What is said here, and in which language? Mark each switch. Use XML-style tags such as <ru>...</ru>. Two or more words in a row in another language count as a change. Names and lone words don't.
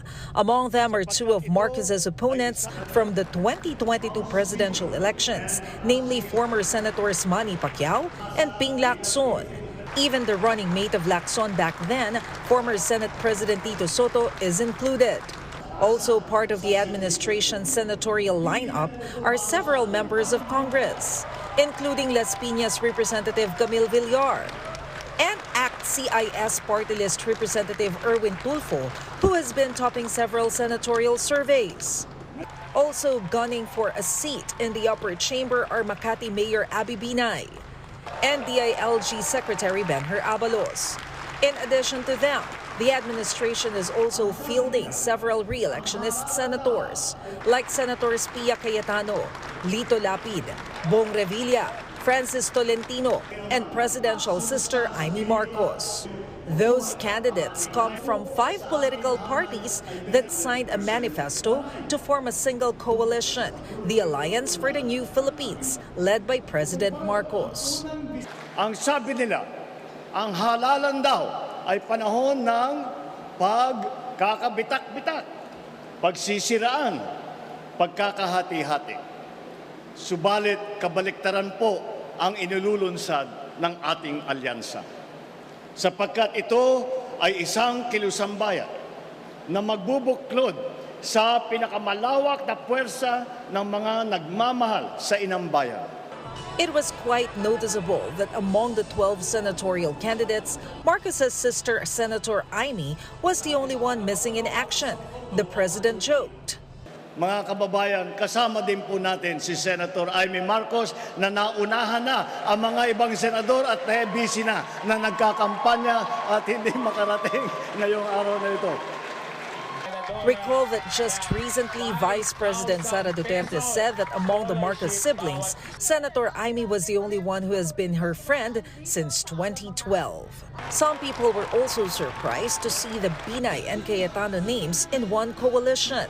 <en>Among them are 2 of Marcos's opponents from the 2022 presidential elections, namely former Senators Manny Pacquiao and Ping Lacson. Even the running mate of Lacson back then, former Senate President Tito Soto, is included. Also part of the administration's senatorial lineup are several members of Congress, including Las Piñas Representative Camille Villar and ACT-CIS party list Representative Erwin Tulfo, who has been topping several senatorial surveys. Also gunning for a seat in the upper chamber are Makati Mayor Abby Binay and DILG Secretary Benher Abalos. In addition to them, the administration is also fielding several re-electionist senators like Senators Pia Cayetano, Lito Lapid, Bong Revilla, Francis Tolentino, and presidential sister Amy Marcos. Those candidates come from 5 political parties that signed a manifesto to form a single coalition, the Alliance for the New Philippines, led by President Marcos.</en> <tl>Ang sabi nila, ang halalan daw ay panahon ng pagkakabitak-bitak, pagsisiraan, pagkakahati-hati. Subalit kabaliktaran po ang inululunsad ng ating alyansa. Sapagkat ito ay isang kilusambayan na magbubuklod sa pinakamalawak na puwersa ng mga nagmamahal sa inang bayan.</tl> <en>It was quite noticeable that among the 12 senatorial candidates, Marcos's sister, Senator Amy, was the only one missing in action. The president joked.</en> <tl>Mga kababayan, kasama din po natin si Senator Amy Marcos na naunahan na ang mga ibang senador at busy na nagkakampanya at hindi makarating ngayong araw na ito.</tl> <en>Recall that just recently, Vice President Sara Duterte said that among the Marcos siblings, Senator Amy was the only one who has been her friend since 2012. Some people were also surprised to see the Binay and Cayetano names in one coalition.</en>